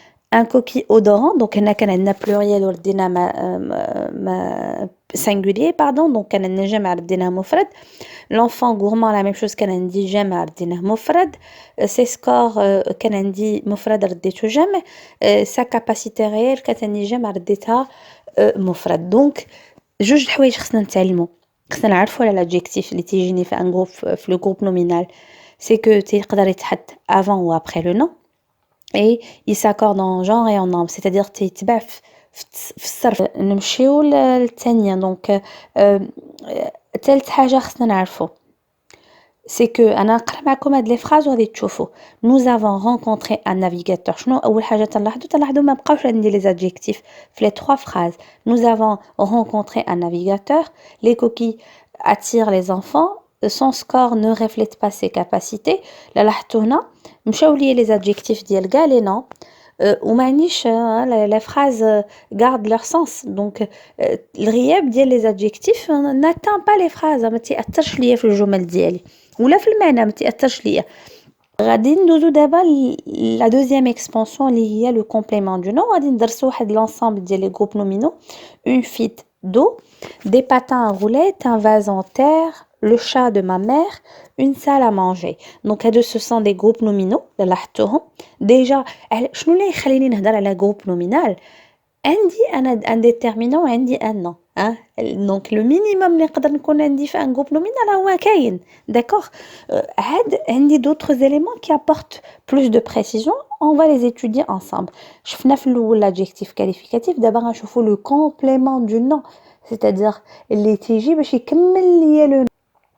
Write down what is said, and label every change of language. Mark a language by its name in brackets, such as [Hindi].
[Arabic] un coquille odorant donc هنا كان عندنا pluriel وردينا ما singulier pardon donc كان عندنا جمع رديناه مفرد. [French] l'enfant gourmand la même chose كان عندي جمع رديناه مفرد. [Arabic] ses scores كان عندي مفرد رديته جمع. sa capacité réelle كانت عندي جمع رديتها مفرد. [French] donc جوج الحوايج خصنا نتعلموا خصنا نعرفوا على l'adjectif اللي تيجيني في ان groupe في le groupe nominal c'est que تيقدر يتحط avant ou après le nom et il s'accorde en genre et en nombre c'est-à-dire تيتبع في الصرف. [Arabic] نمشيو للثانيه دونك ثالث حاجه خصنا نعرفو c'est que انا نقرا معكم هاد لي فراز وغادي تشوفوا nous avons rencontré un navigateur. شنو اول حاجه تلاحظوا ما بقاوش عندي لي adjectifs في les trois phrases. [French] nous avons rencontré un navigateur. les coquilles attirent les enfants. son score ne reflète pas ses capacités. [Arabic] لاحظتوا هنا مشاو لي les adjectifs ديال كاع لي نون ومانيش les phrases gardent leur sens. donc الغياب ديال les adjectifs n'atteint pas les phrases ما تيأثرش ليا في الجمل ديالي ولا في المعنى ما تيأثرش ليا. غادي ندوزو دابا la deuxième expansion اللي هي le complément du nom. غادي ندرسو واحد l'ensemble ديال les groupes nominaux. [French] une fuite d'eau, des patins à roulettes, un vase en terre, le chat de ma mère, une salle à manger. donc هادو ce sont des groupes nominaux لاحظتوهم déjà. [Arabic] شنو اللي يخليني نهضر على groupe nominal عندي انا un déterminant وعندي un nom donc le minimum اللي نقدر نكون عندي في un groupe nominal هو كاين d'accord. [French] عاد عندي d'autres éléments qui apportent plus de précision. on va les étudier ensemble. [Arabic] شفنا في الاول l'adjectif qualificatif دابا غنشوفوا le complément du nom c'est-à-dire اللي تيجي باش يكمل ليا le nom.